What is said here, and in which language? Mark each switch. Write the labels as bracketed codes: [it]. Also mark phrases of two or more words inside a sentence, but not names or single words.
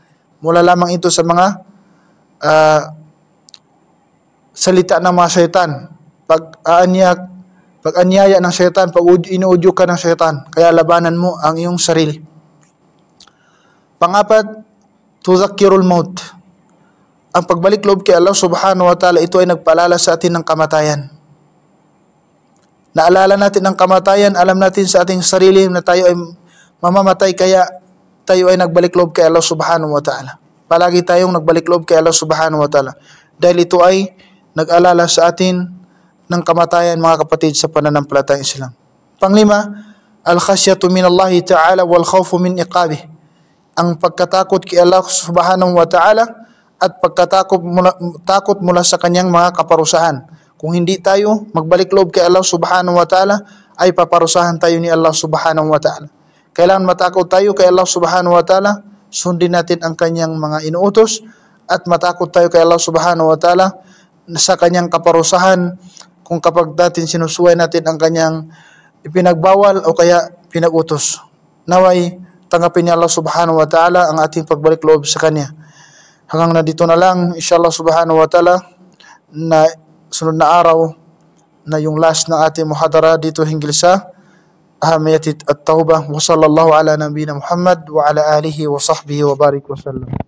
[tl] Mula lamang ito sa mga salita ng mga syaitan, pag-anyaya ng syaitan, pag inuudyo ka ng syaitan, kaya labanan mo ang iyong sarili. [ar] Pangapat, تذكر الموت. [tl] Ang pagbalik loob kay Allah [ar] سبحانه وتعالى, [tl] ito ay nagpaalala sa atin ng kamatayan. Naalala natin ang kamatayan, alam natin sa ating sarili na tayo ay mamamatay, kaya tayo ay nagbalik loob kay Allah [ar] سبحانه وتعالى. [tl] Palagi tayong nagbalik loob kay Allah [ar] سبحانه وتعالى. [tl] Dahil ito ay nag-alala sa atin ng kamatayan, mga kapatid, sa pananampalatayang Islam. Panglima, [ar] الخشية من الله تعالى والخوف من عقابه. [tl] Ang pagkatakot kay Allah [ar] سبحانه وتعالى [tl] at takot mula sa kanyang mga kaparusahan. Kung hindi tayo magbalik loob kay Allah [ar] سبحانه وتعالى, [tl] ay paparusahan tayo ni Allah [ar] سبحانه وتعالى. [tl] Kailangan matakot tayo kay Allah [ar] سبحانه وتعالى, [tl] sundin natin ang kanyang mga inuutos, at matakot tayo kay Allah [ar] سبحانه وتعالى [tl] sa kanyang kaparusahan kung kapag natin sinusuway natin ang kanyang ipinagbawal o kaya pinag-utos. Naway tanggapin ni Allah [ar] سبحانه وتعالى [tl] ang ating pagbalik loob sa kanya. Hanggang na dito na lang, [ar] إن شاء الله سبحانه وتعالى, [tl] na sunod na araw na yung last ng ating muhadara dito hinggil sa [ar] أهمية التوبة. وصلى الله على نبينا محمد وعلى آله وصحبه وبارك وسلم.